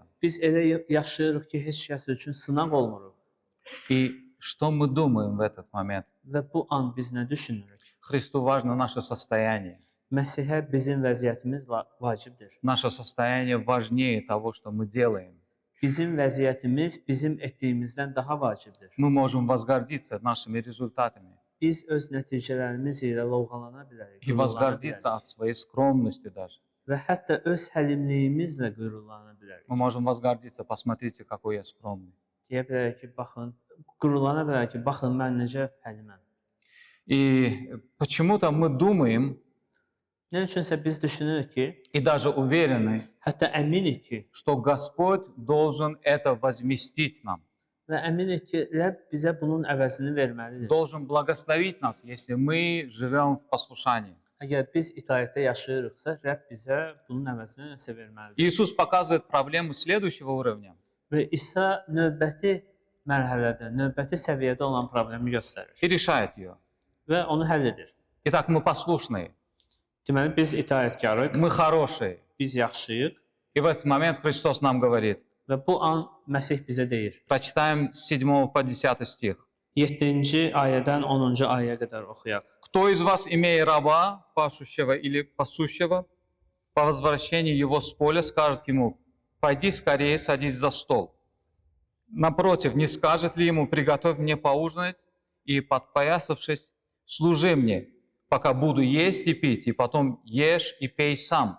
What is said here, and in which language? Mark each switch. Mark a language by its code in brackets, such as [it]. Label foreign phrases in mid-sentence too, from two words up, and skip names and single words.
[az] Biz elə yaşayırıq ki, heç kəs üçün sınaq olmuruq. [ru] И что мы думаем в этот момент? [az] Və bu an biz nə düşünürük? [ru] Христу важно наше состояние. [az] Məsihə bizim vəziyyətimiz vacibdir. [ru] Наше состояние важнее того, что мы делаем. [az] Bizim vəziyyətimiz bizim etdiyimizdən daha vacibdir. [ru] Мы можем возгордиться нашими результатами [az] Biz öz nəticələrimiz ilə lovğalana bilərik. [ru] и возгордиться от своей скромности даже. [az] Və hətta öz həlimliyimizlə qürurlana bilərik. [ru] Мы можем возгордиться, посмотрите, какой я скромный. [az] Deyə bilərik ki, baxın, qürurlana bilərik ki, baxın mən necə həliməm. [ru] И почему-то мы думаем [az] Nə üçünsə biz düşünürük ki, [ru] и даже уверены, [az] hətta əminik ki, [ru] что Господь должен это возместить нам, [az] və əminik ki, Rəbb bizə bunun əvəzini verməlidir. [ru] должен благословить нас, если мы живем в послушании. [az] Əgər biz itaətdə yaşayırıqsa, Rəbb bizə bunun əvəzini nəsə verməlidir. [ru] Иисус показывает проблему следующего уровня. [az] Və İsa növbəti mərhələdə, növbəti səviyyədə olan problemi göstərir [ru] И решает ее. [az] və onu həll edir. [ru] Итак, мы послушные, [az] Deməli biz itaətkarıq, [ru] мы хорошие. [az] biz yaxşıyıq [ru] И в этот момент Христос нам говорит. [az] və bu an Məsih bizə deyir. [ru] Прочитаем с 7 по 10 стих. [az] 7-ci ayədən 10-cu ayəyə qədər oxuyaq. [ru] «Кто из вас, имея раба, пашущего или пасущего, по возвращении его с поля, скажет ему, пойди скорее, садись за стол? Напротив, не скажет ли ему, приготовь мне поужинать, и, подпоясавшись, служи мне, пока буду есть и пить, и потом ешь и пей сам?